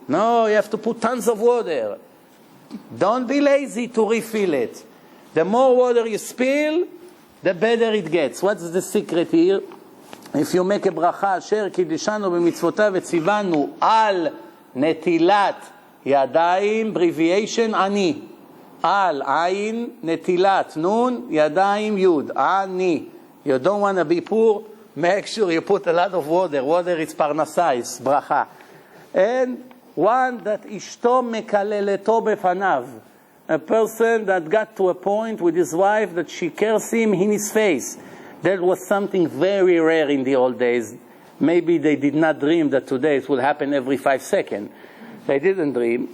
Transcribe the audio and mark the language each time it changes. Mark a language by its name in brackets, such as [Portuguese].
[English] No, you have to put tons of water. Don't be lazy to refill it. The more water you spill, the better it gets. What's the secret here? If you make a bracha, asher [Hebrew] קידשנו במצוותיו וציוונו על נטילת ידיים, [English] abbreviation אני. [Hebrew] על, עין, נטילת, נון, ידיים, יוד. [English] אני. You don't want to be poor? Make sure you put a lot of water. Water is parnasa, it's bracha. And one that [Hebrew] ishto mekaleleto befanav, [English] a person that got to a point with his wife that she cursed him in his face. That was something very rare in the old days. Maybe they did not dream that today it will happen every 5 seconds. They didn't dream.